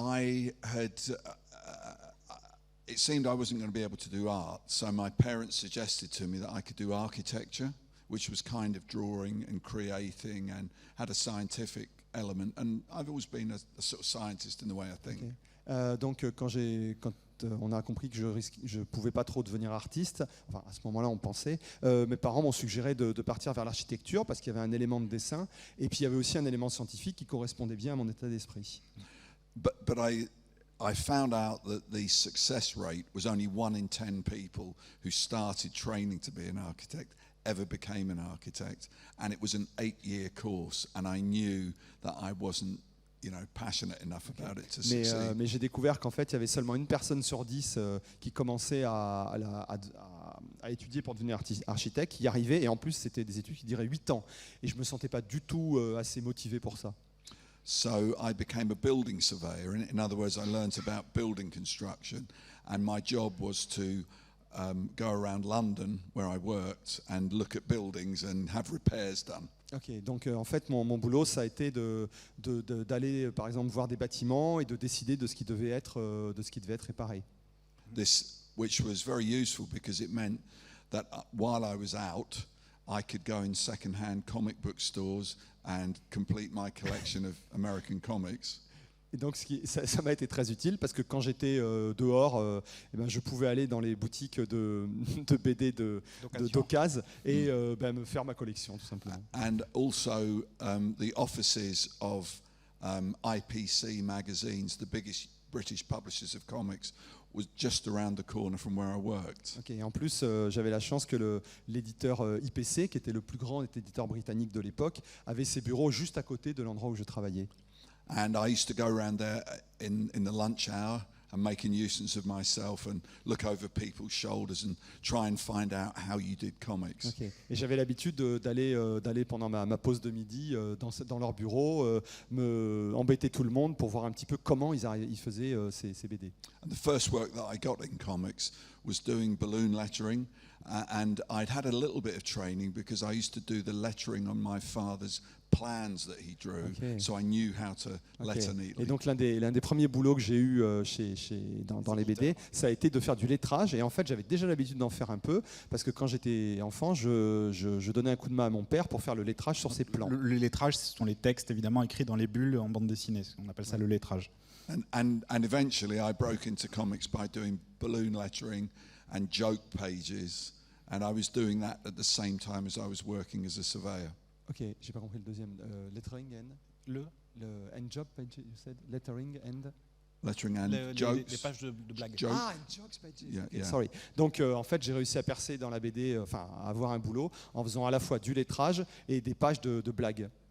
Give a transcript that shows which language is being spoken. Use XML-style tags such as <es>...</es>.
<en>I had. It seemed I wasn't going to be able to do art, so my parents suggested to me that I could do architecture, which was kind of drawing and creating and had a scientific element. And I've always been a sort of scientist in the way I think.</en> <fr>Okay. Donc quand on a compris que je pouvais pas trop devenir artiste. Enfin, à ce moment-là, on pensait. Mes parents m'ont suggéré de partir vers l'architecture parce qu'il y avait un élément de dessin et puis il y avait aussi un élément scientifique qui correspondait bien à mon état d'esprit.</fr> <en>But I found out that the success rate was only 1 in 10 people who started training to be an architect ever became an architect, and it was an 8-year course, and I knew that I wasn't, passionate enough about it to succeed.</en> <fr>Mais j'ai découvert qu'en fait, il y avait seulement 1 personne sur 10 qui commençait à étudier pour devenir architecte, qui y arrivait, et en plus, c'était des études qui duraient 8 ans. Et je ne me sentais pas du tout assez motivé pour ça.</fr> <en>So I became a building surveyor. In other words, I learnt about building construction, and my job was to go around London, where I worked, and look at buildings and have repairs done.</en> <fr>Ok, donc en fait mon boulot ça a été d'aller par exemple voir des bâtiments et de décider de ce qui devait être réparé.</fr> <en>This, which was very useful because it meant that while I was out, I could go in second-hand comic book stores and complete my collection of American comics.</en> <fr>Et donc ça m'a été très utile parce que quand j'étais dehors, je pouvais aller dans les boutiques de BD d'occasion et me faire ma collection tout simplement.</fr> <en>And also the offices of IPC magazines, the biggest British publishers of comics, was just around the corner from where I worked.</en> <fr>Okay, et en plus, j'avais la chance que l'éditeur IPC, qui était le plus grand éditeur britannique de l'époque, avait ses bureaux juste à côté de l'endroit où je travaillais.</fr> <en>And I used to go around there in the lunch hour and make a nuisance of myself and look over people's shoulders and try and find out how you did comics. Okay.</en> <fr>Et j'avais l'habitude d'aller pendant ma pause de midi dans leur bureau, me embêter tout le monde pour voir un petit peu comment ils faisaient ces BD.</fr> <en>And the first work that I got in comics was doing balloon lettering, and I'd had a little bit of training because I used to do the lettering on my father's plans that he drew, okay. So I knew how to letter neatly.</en> <fr>Et donc l'un des premiers boulots que j'ai eu dans les BD, ça a été de faire du lettrage. Et en fait, j'avais déjà l'habitude d'en faire un peu parce que quand j'étais enfant, je donnais un coup de main à mon père pour faire le lettrage sur ses plans. Le lettrage, ce sont les textes évidemment écrits dans les bulles en bande dessinée. On appelle ça le lettrage.</fr> <en>And eventually, I broke into comics by doing balloon lettering and joke pages, and I was doing that at the same time as I was working as a surveyor.</en> <fr>Ok, j'ai pas compris le deuxième.</fr> <en>Lettering and le and job page, you said lettering and jokes.</en> <fr>Les pages de blagues.</fr> <en>Jokes. Ah, and jokes pages. Yeah, Okay, yeah. Sorry.</en> <fr>Donc en fait, j'ai réussi à percer dans la BD, à avoir un boulot en faisant à la fois du lettrage et des pages de blagues.</fr>